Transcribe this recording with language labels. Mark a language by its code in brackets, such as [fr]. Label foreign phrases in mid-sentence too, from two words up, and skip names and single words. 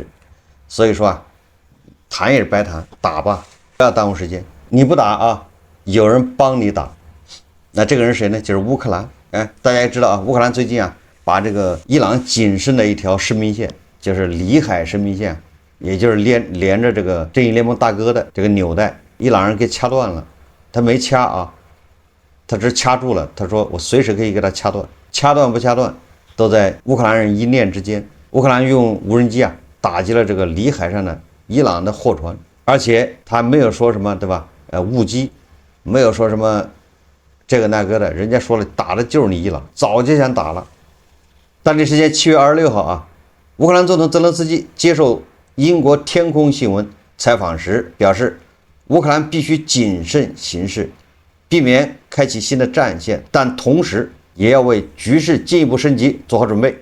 [zh] 所以说啊，談也是白談，打吧，不要耽誤时間。你不打啊，有人幫你打。那這個人誰呢？就是烏克蘭。哎，大家也知道啊，烏克蘭最近啊，把這個伊朗僅剩的一條生命線，就是里海生命線，也就是連着這個正義聯盟大哥的這個紐帶，伊朗人給掐斷了。他沒掐啊，他只是掐住了。他說我隨時可以給他掐斷。掐斷不掐斷，都在烏克蘭人一念之間。烏克蘭用無人機啊打擊了這個里海上的伊朗的貨船，而且他沒有說什麼，對吧？誤擊，沒有說什麼這個那個的，人家說了，打的就是你伊朗，早就想打了。當地時間7月26號啊，烏克蘭總統澤連斯基接受英國天空新聞採訪時表示，烏克蘭必須謹慎行事，避免開啟新的戰線，但同時也要為局勢進一步升級做好準備。